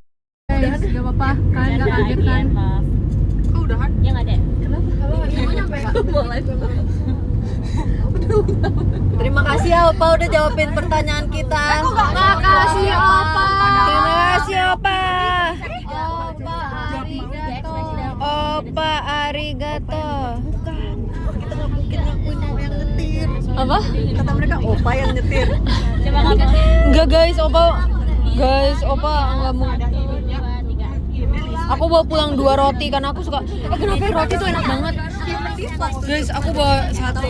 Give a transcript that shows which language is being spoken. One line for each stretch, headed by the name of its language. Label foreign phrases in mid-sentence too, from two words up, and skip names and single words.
Indonesian: Guys, gak apa-apa. Kalian gak kaget kan? Maaf. Kok udahan? Ya nggak deh. Terima kasih ya Opa udah jawabin pertanyaan kita. Makasih Opa. Terima kasih Opa. Opa arigato. Opa arigato. Kita nggak mungkin ngakuin yang nyetir. Apa? Kata mereka Opa yang nyetir. Coba kaget. Enggak guys, Opa enggak mau. Aku bawa pulang 2 roti karena aku suka. Kenapa ya roti tuh enak banget? Guys, aku bawa 1.